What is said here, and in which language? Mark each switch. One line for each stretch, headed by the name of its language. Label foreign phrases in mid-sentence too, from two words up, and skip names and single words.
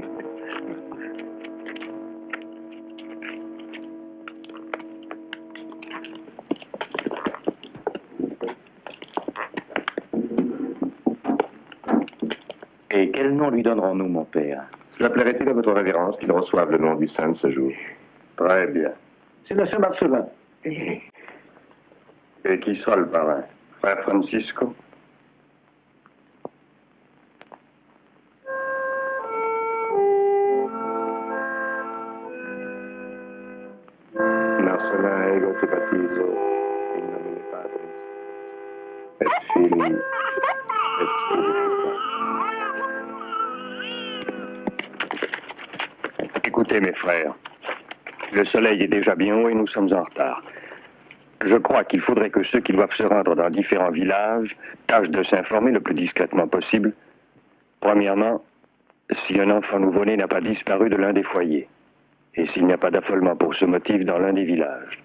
French: Et quel nom lui donnerons-nous, mon père? Cela plairait-il à votre révérence qu'il reçoive le nom du saint de ce jour? Très bien. C'est la Saint-Marcelin. Et qui sera le parrain? Frère Francisco?
Latin: Marcelin ego te baptizo in nomine Patris et Filii et Spiritus.
French: Écoutez, mes frères, le soleil est déjà bien haut et nous sommes en retard. Je crois qu'il faudrait que ceux qui doivent se rendre dans différents villages tâchent de s'informer le plus discrètement possible. Premièrement, si un enfant nouveau-né n'a pas disparu de l'un des foyers, et s'il n'y a pas d'affolement pour ce motif dans l'un des villages.